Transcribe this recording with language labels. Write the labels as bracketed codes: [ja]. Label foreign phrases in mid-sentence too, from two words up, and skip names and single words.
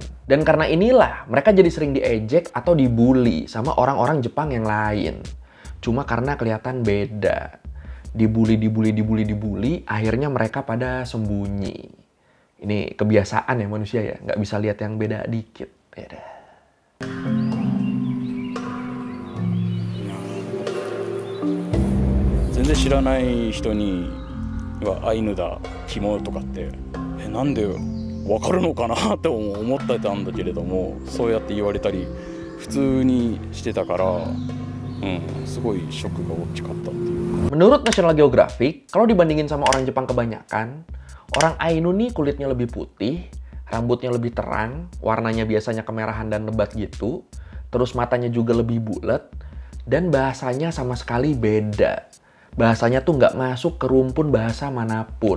[id] Dan karena inilah, mereka jadi sering diejek atau dibully sama orang-orang Jepang yang lain. Cuma karena kelihatan beda. Dibully, akhirnya mereka pada sembunyi. Ini kebiasaan ya manusia ya, nggak bisa lihat yang beda dikit. Beda. [ja] 全然知らない人にアイヌだ、着物とかってなんでわかるのかなって思ってたんだけれども、そうやって言われたり普通にしてたから。すごいショックが大きかったっていう。 [id] Menurut National Geographic, kalau dibandingin sama orang Jepang kebanyakan, orang Ainu nih kulitnya lebih putih, rambutnya lebih terang, warnanya biasanya kemerahan dan lebat gitu, terus matanya juga lebih bulat, dan bahasanya sama sekali beda. Bahasanya tuh nggak masuk ke rumpun bahasa manapun.